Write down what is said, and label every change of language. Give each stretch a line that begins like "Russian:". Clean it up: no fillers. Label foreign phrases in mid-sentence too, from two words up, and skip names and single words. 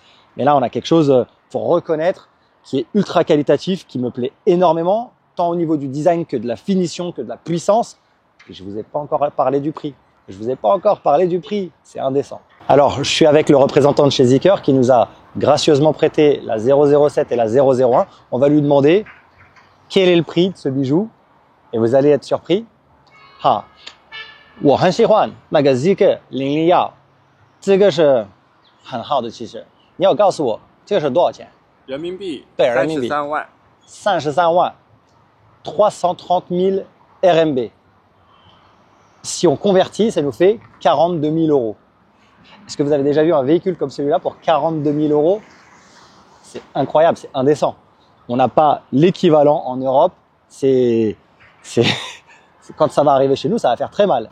French: Mais là, on a quelque chose, faut reconnaître, qui est ultra qualitatif, qui me plaît énormément, tant au niveau du design que de la finition, que de la puissance. Et je vous ai pas encore parlé du prix. C'est indécent. Alors, je suis avec le représentant de chez Zeekr qui nous a gracieusement prêté la 007 et la 001. On va lui demander quel est le prix de ce bijou. Et vous allez être surpris.
Chinese: 我很喜欢那个 Zeekr 001，这个是很好的汽车。你要告诉我这个是多少钱？人民币对，人民币 33万。 33万，330 000 RMB.
French: Si on convertit, ça nous fait 42 000 euros. Est-ce que vous avez déjà vu un véhicule comme celui-là pour 42 000 euros? C'est incroyable, c'est indécent. On n'a pas l'équivalent en Europe. Quand ça va arriver chez nous, ça va faire très mal.